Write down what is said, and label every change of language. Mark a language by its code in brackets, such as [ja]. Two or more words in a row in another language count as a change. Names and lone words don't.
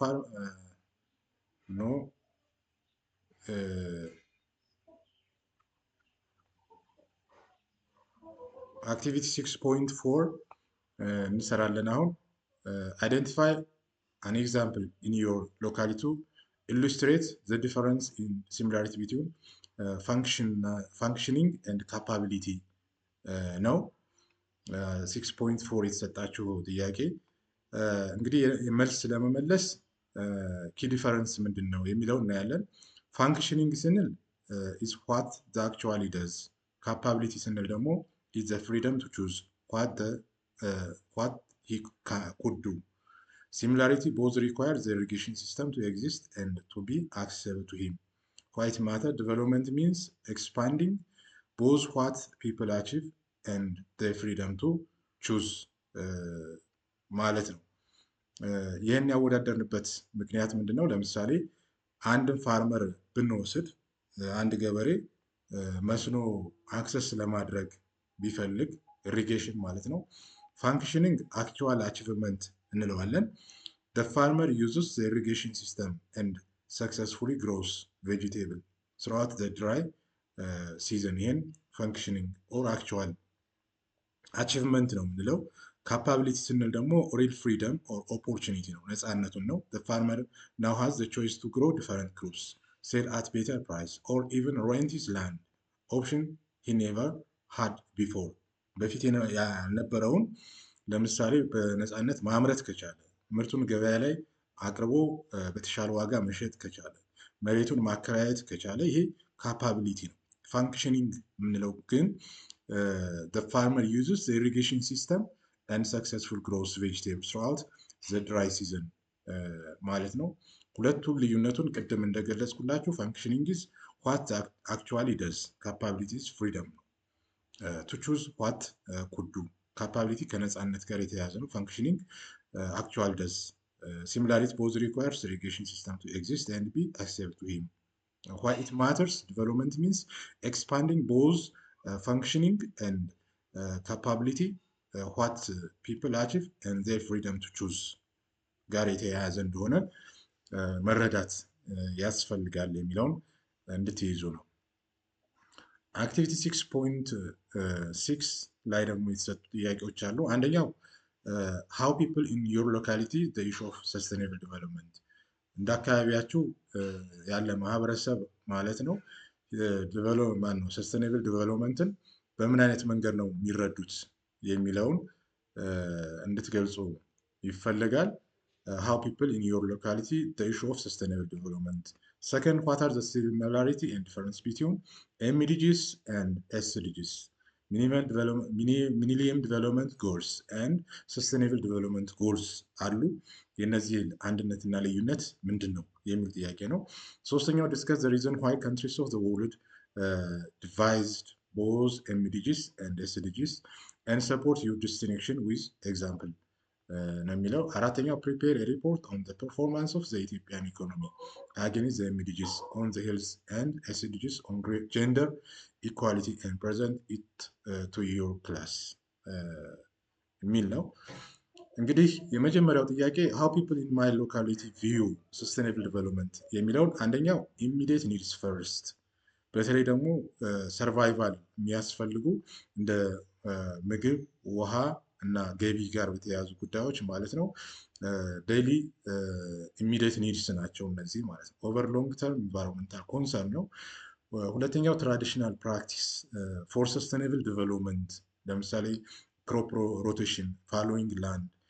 [am] አክቲቪቲ 6.4 እንሰራለን አሁን። [en] identify an example in your locality to illustrate the difference in similarity between functioning and capability ነው [am] 6.4 የተሰጣችሁ ጥያቄ። እንግዲህ መልስ ለመመለስ [en] key difference [am] ምንድን ነው የሚለው እናያለን። ፋንክሽኒንግ ስንል [en] is what the actually does፣ [am] ካፓቢሊቲ ስንል ደግሞ [en] is the freedom to choose what he could do. Similarity both require the irrigation system to exist and to be accessible to him. White matter development means expanding both what people achieve and their freedom to choose [am] ማለት ነው። ይህን ያወዳደርንበት ምክንያት ምንድን ነው? ለምሳሌ አንድን ፋርመር ብንወስድ አንድ ገበሬ መስኖ አክሰስ ለማድረግ ቢፈልግ ኢሪጌሽን ማለት ነው። [en] functioning actual achievement [am] እንለዋለን። the [en] farmer uses the irrigation system and successfully grows vegetable throughout the dry season። ይህን functioning or actual achievement [am] ነው የምንለው። ካፓቢሊቲ ስንል ደግሞ [en] real freedom or opportunity [am] ነው፣ ነፃነቱን ነው። [en] the farmer now has the choice to grow different crops sell at better price, or even rent his land, option he never had before. [am] በፊት ያልነበረውን ለምሳሌ በነፃነት ማምረት ከቻለ፣ ምርቱን ገበያ ላይ አቅርቦ በተሻለ ዋጋ መሸጥ ከቻለ፣ መሬቱን ማከራየት ከቻለ ይሄ ካፓቢሊቲ ነው። ፋንክሽኒንግ የምንለው ግን [en] the farmer uses the irrigation system and successful grows vegetables throughout the dry season [am] ማለት ነው። ሁለቱን ልዩነቱን ቅድም እንደገለጽኩላችሁ ፋንክሽኒንግ [en] is what actually does, capability is freedom ነው። to choose what could do, capability [am] ከነፃነት ጋር የተያያዘ ነው። ፋንክሽኒንግ [en] actual does. Similarity both requires irrigation system to exist and be accepted to him. Why it matters, development means expanding both functioning and capability, what people achieve and their freedom to choose [am] ጋር የተያያዘ እንደሆነ መረዳት ያስፈልጋል የሚለውን እንድትይዙ ነው። አክቲቪቲ 6.6 ላይ ደግሞ የተሰጡ ጥያቄዎች አሉ። አንደኛው [en] how people in your locality the issue of sustainable development፣ [am] እንደ አካባቢያችሁ ያለ ማህበረሰብ ማለት ነው [en] sustainable developmentን [am] በምን አይነት መንገድ ነው የሚረዱት የሚለውን እንድትገልጹ ይፈልጋል። [en] how people in your locality the issue of sustainable development. Second, what are the similarity and difference between MDGs and SDGs, Millennium Development Goals and Sustainable Development Goals አሉ። [am] የነዚህ አንድነትና ልዩነት ምንድን ነው የሚል ጥያቄ ነው። ሶስተኛው [en] discuss the reason why countries of the world devised both MDGs and SDGs and support your distinction with example [am] ነው የሚለው። አራተኛው [en] prepare a report on the performance of the Ethiopian economy against the MDGs on the health and SDGs on gender equality and present it to your class [am] የሚል ነው። እንግዲህ የመጀመሪያው ጥያቄ [en] how people in my locality view sustainable development የሚለውን [am] አንደኛው [en] immediate needs first፣ [am] በተለይ ደግሞ ሰርቫይቫል የሚያስፈልጉ እንደ ምግብ፣ ውሃ እና ገቢ ጋር በተያያዙ ጉዳዮች ማለት ነው። [en] daily immediate needs [am] ናቸው እነዚህ ማለት ነው። [en] over long term environmental concern [am] ነው። ሁለተኛው [en] traditional practice for sustainable development፣ [am] ለምሳሌ [en] crop rotation፣ fallowing land፣